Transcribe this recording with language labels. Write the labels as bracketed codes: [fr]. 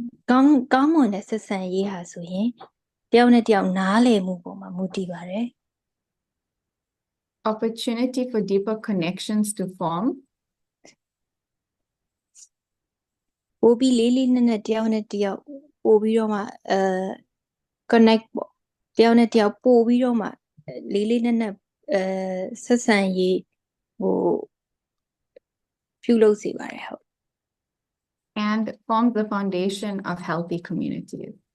[my] ကောင်းမွန်တဲ့ဆက်ဆံရေးဟာဆိုရင်တယောက်နဲ့တယောက်နားလည်မှုပေါ်မှာမူတည်ပါတယ် [en] Opportunity for deeper connections to form. [my] ပို့ပြီးလေးလေးနက်နက်တယောက်နဲ့တယောက်ပို့ပြီးတော့မှconnect ပေါ့တယောက်နဲ့တယောက်ပို့ပြီးတော့မှလေးလေးနက်နက်ဆက်ဆံရေးဟိုပြုလုပ်စေပါတယ်ဟုတ် [en] And forms the foundation of healthy communities.